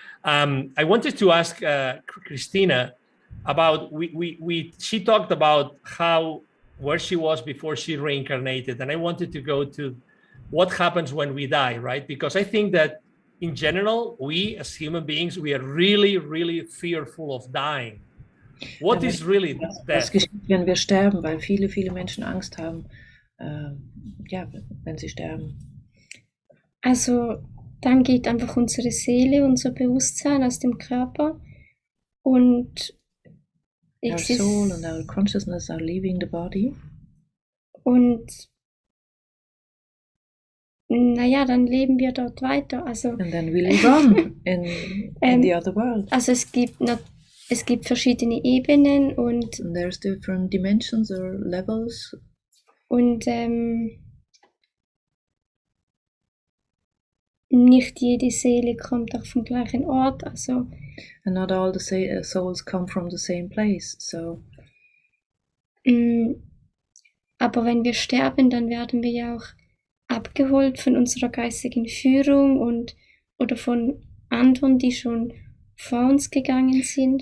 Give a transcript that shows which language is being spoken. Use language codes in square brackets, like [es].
[en] I wanted to ask Christina about she talked about how where she was before she reincarnated. And I wanted to go to what happens when we die, right? Because I think that in general, we as human beings, we are really, really fearful of dying. What is really [de] was [en] death? [de] geschieht, wenn wir sterben, weil viele, viele Menschen Angst haben, ja, wenn sie sterben. Also dann geht einfach unsere Seele, unser Bewusstsein aus dem Körper und [en] Our soul and our consciousness are leaving the body. [de] Und naja, dann leben wir dort weiter. Also, [en] And then we live on in the other world. [de] Also es gibt verschiedene Ebenen und [en] there's different dimensions or levels. [de] Und nicht jede Seele kommt auch vom gleichen Ort. Also [en] and not all the souls come from the same place. So. [de] Aber wenn wir sterben, dann werden wir ja auch abgeholt von unserer geistigen Führung oder von anderen, die schon vor uns gegangen sind.